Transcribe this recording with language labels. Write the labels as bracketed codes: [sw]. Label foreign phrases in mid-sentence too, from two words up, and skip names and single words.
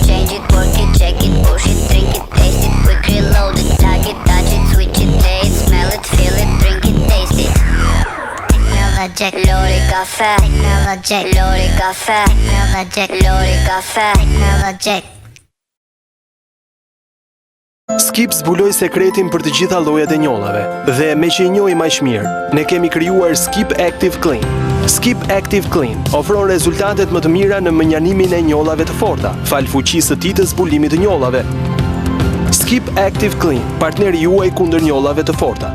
[en] Change it, work it, check it, push it, drink it, taste it, quick reload it. Plug it, touch it, switch it, play it, smell it, feel it, drink it, taste it. Jack Lori Cafe, Jack Lori Cafe, Jack Lori Cafe, Jack. [sq] Skip zbuloi sekretin për të gjitha llojet e njollave dhe me që i njohim më mirë, ne kemi krijuar Skip Active Clean. Skip Active Clean ofron rezultatet më të mira në menjanimin e njollave të forta, fal fuqisë së tij të zbulimit të njollave. Skip Active Clean, partneri juaj kundër njollave të forta.